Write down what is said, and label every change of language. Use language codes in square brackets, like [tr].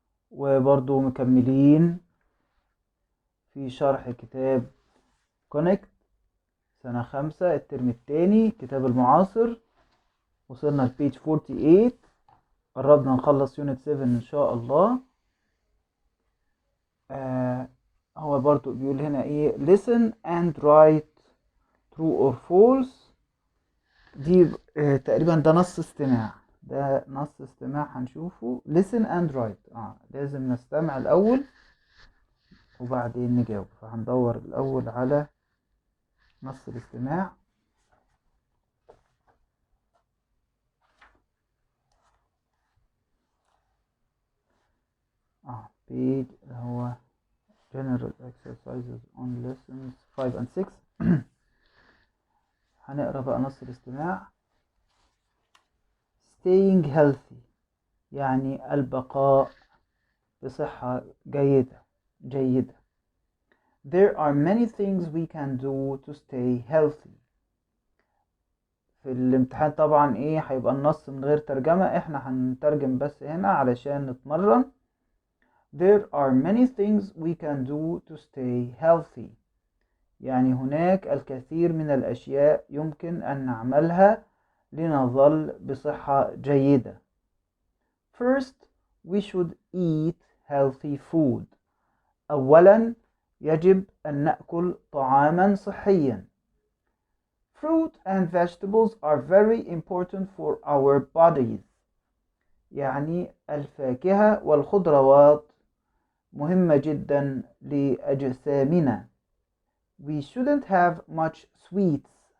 [ar] وبرضو مكملين في شرح كتاب كونكت سنة 5 الترم التاني كتاب المعاصر. وصلنا لبيج 48، قربنا نخلص يونت 7 ان شاء الله. هو برضو بيقول هنا ايه [en] listen and write true or false. [ar] دي تقريبا ده نص استماع، ده نص استماع هنشوفه. [en] listen and write، [ar] لازم نستمع الأول وبعدين نجاوب. فهندور الأول على نص الاستماع. [en] page [ar] اللي هو [en] general exercises on lessons 5 and 6. [ar] هنقرأ بقى نص الاستماع. [en] staying healthy [ar] يعني البقاء بصحة جيدة. [en] There are many things we can do to stay healthy. [ar] في الامتحان طبعا هيبقى النص من غير ترجمة، احنا هنترجم بس هنا علشان نتمرن. [en] There are many things we can do to stay healthy، [ar] يعني هناك الكثير من الأشياء يمكن أن نعملها لنظل بصحة جيدة. [en] First, we should eat healthy food. [ar] أولا يجب أن نأكل طعاما صحيا. [en] Fruit and vegetables are very important for our bodies. [ar] يعني الفاكهة والخضروات مهمة جدا لأجسامنا. [en] We shouldn't have much sweets.